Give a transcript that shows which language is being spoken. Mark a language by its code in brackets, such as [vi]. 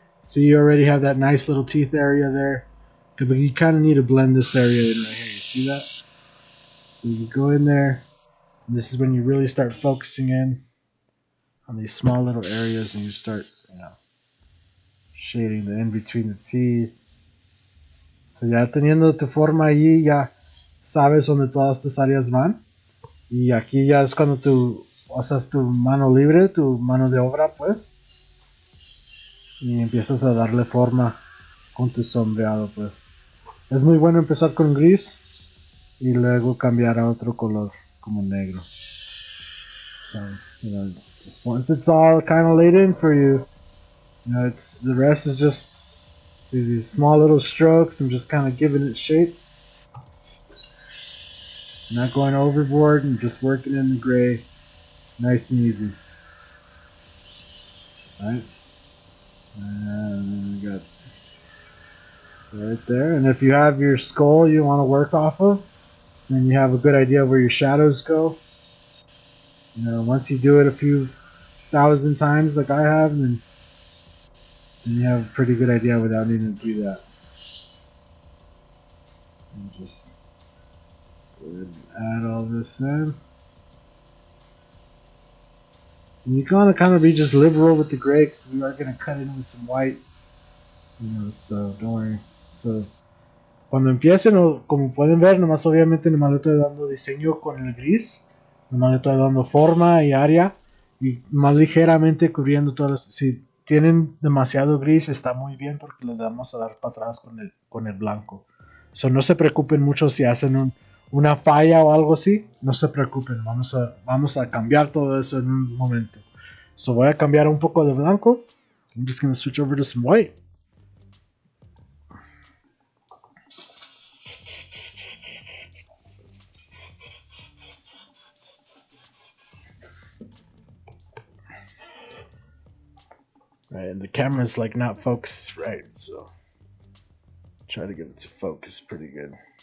[en] See, you already have that nice little teeth area there. But you kind of need to blend this area in right here. You see that? So you go in there. And this is when you really start focusing in on these small little areas and you start, shading the in between the teeth. [es] So ya teniendo tu forma allí, ya sabes dónde todas tus áreas van. Y aquí ya es cuando tú usas tu mano libre, tu mano de obra, pues. Y empiezas a darle forma con tu sombreado, pues. Es muy bueno empezar con gris y luego cambiar a otro color como negro. [en] So, once it's all kind of laid in for you, it's the rest is just these small little strokes and just kind of giving it shape. Not going overboard and just working in the gray, nice and easy. Right? And we got right there. And if you have your skull you want to work off of, then you have a good idea of where your shadows go. Once you do it a few thousand times like I have, then you have a pretty good idea without needing to do that. And just go ahead and add all this in. And you're gonna kind of be just liberal with the gray because we are gonna cut in with some white. So don't worry. [es] So cuando empiecen, como pueden ver, nomás obviamente nomás le estoy dando diseño con el gris, nomás le estoy dando forma y área y más ligeramente cubriendo todas las. Si tienen demasiado gris está muy bien porque le vamos a dar para atrás con el blanco. So no se preocupen mucho si hacen una falla o algo así, no se preocupen, vamos a cambiar todo eso en un momento. So voy a cambiar un poco de blanco. [en] I'm just going to switch over to some white. Right, and the camera's like not focused right, so try to get it to focus pretty good.